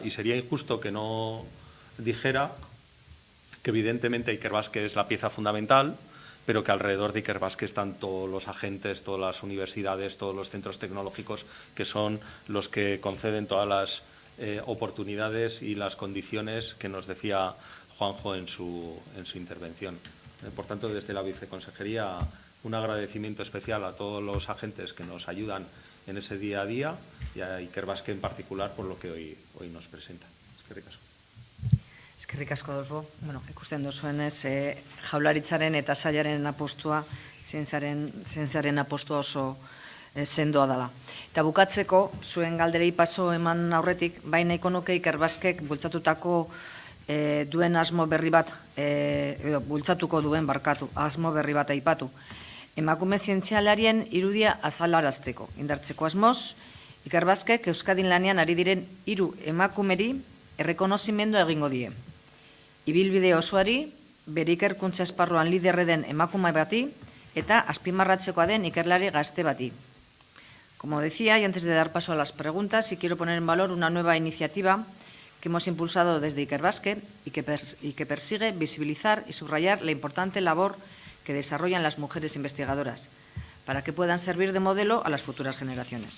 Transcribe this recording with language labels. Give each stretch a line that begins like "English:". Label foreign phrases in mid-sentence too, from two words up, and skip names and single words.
Spanish: Y sería injusto que no dijera que evidentemente Ikerbasque es la pieza fundamental, pero que alrededor de Ikerbasque están todos los agentes, todas las universidades, todos los centros tecnológicos, que son los que conceden todas las oportunidades y las condiciones que nos decía Juanjo en su intervención. Por tanto, desde la Viceconsejería, un agradecimiento especial a todos los agentes que nos ayudan en ese día a día y a Ikerbasque en particular por lo que hoy nos presenta.
Basque: Eskerrik asko. Eskerrik asko, Adolfo. Bueno, ikusten duzuenez, jaularitzaren eta sailaren apostua, zientziaren apostua oso sendoa dela. Eta bukatzeko, zuen galderei paso eman aurretik, baina nahiko nuke Ikerbasquek bultzatutako duen asmo berri bat, edo bultzatuko duen asmo berri bat aipatu. Emakume zientzialarien irudia azalarazteko. Indartzeko asmoz, Ikerbasquek Euskadin lanean ari diren 3 emakumeri errekonozimendu egingo die. Ibilbide osoari, bere ikerkuntza esparruan liderre den emakume bati eta azpimarratzekoa den ikerlari gazte bati.
Spanish: Como decía, y antes de dar paso a las preguntas, sí quiero poner en valor una nueva iniciativa que hemos impulsado desde Ikerbasque y que persigue visibilizar y subrayar la importante labor que desarrollan las mujeres investigadoras, para que puedan servir de modelo a las futuras generaciones.